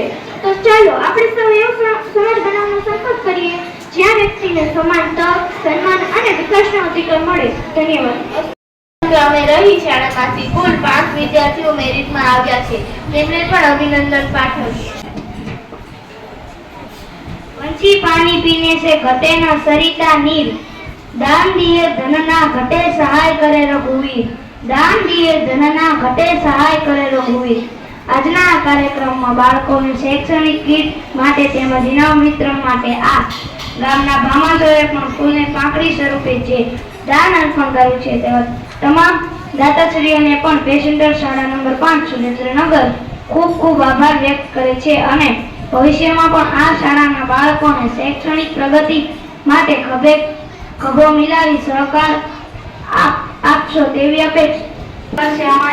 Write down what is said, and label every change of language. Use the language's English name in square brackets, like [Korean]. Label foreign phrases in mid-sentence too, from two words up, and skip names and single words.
[Gujarati] તો ચાલો આપણે સૌ એવો સમાજ બનાવવાનો સંકલ્પ કરીએ જ્યાં વ્યક્તિને સમાન તક, સન્માન અને વિકાસનો અધિકાર મળે. ધન્યવાદ. અમે રહી શાળામાંથી કુલ 5 વિદ્યાર્થીઓ મેરિટમાં આવ્યા છે. તેમને પણ અભિનંદન પાઠવીએ. [Hindi] पंछी पानी पीने से घटे न सरिता नीर, दान दिए धन ना घटे सहाय करे रघुवीर, दान दिए धन ना घटे सहाय करे रघुवीर. [Gujarati] આજના આ કાર્યક્રમમાં બાળકોને શૈક્ષણિક કીટ માટે તેમજ ઇનામ વિતરણ માટે આ ગામના ભામાસોએ પણ ફૂલને પાંખડી સ્વરૂપે જે દાન અર્પણ કર્યું છે તેવા તમામ દાતાશ્રીઓને પણ પેસેન્જર શાળા નંબર 5 સુરેન્દ્રનગર ખૂબ ખૂબ આભાર વ્યક્ત કરે છે અને ભવિષ્યમાં પણ આ શાળાના બાળકોને શૈક્ષણિક પ્રગતિ માટે ખભો મિલાવી સહકાર આપશો તેવી અપેક્ષા છે.